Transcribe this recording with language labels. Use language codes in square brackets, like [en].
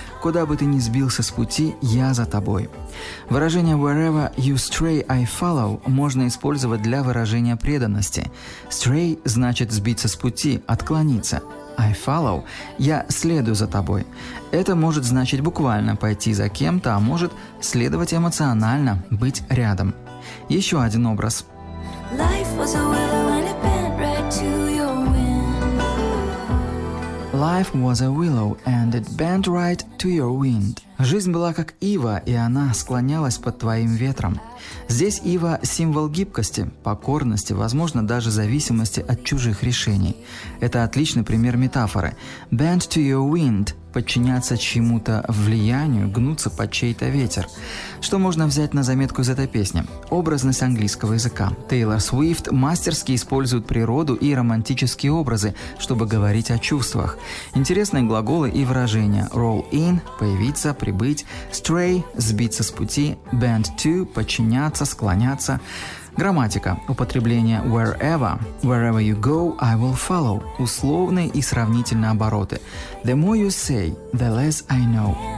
[ru] Куда бы ты ни сбился с пути, я за тобой. Выражение [en] «wherever you stray, I follow» [ru] можно использовать для выражения преданности. «Stray» значит «сбиться с пути», «отклониться». [en] «I follow» [ru] – «я следую за тобой». Это может значить буквально «пойти за кем-то», а может следовать эмоционально, быть рядом. Еще один образ. [en] Life was a willow and it bent right to your wind. Life was a willow and it bent right to your wind. [ru] Жизнь была как ива, и она склонялась под твоим ветром. Здесь ива – символ гибкости, покорности, возможно, даже зависимости от чужих решений. Это отличный пример метафоры. [en] Bend to your wind [ru] – подчиняться чему-то влиянию, гнуться под чей-то ветер. Что можно взять на заметку из этой песни? Образность английского языка. Тейлор Свифт мастерски использует природу и романтические образы, чтобы говорить о чувствах. Интересные глаголы и выражения. [en] Roll in [ru] – появиться, прибыть, stray – сбиться с пути, [en] bend to [ru] – подчиняться, склоняться. Грамматика. Употребление wherever. [en] Wherever you go, I will follow. [ru] Условные и сравнительные обороты. [en] The more you say, the less I know.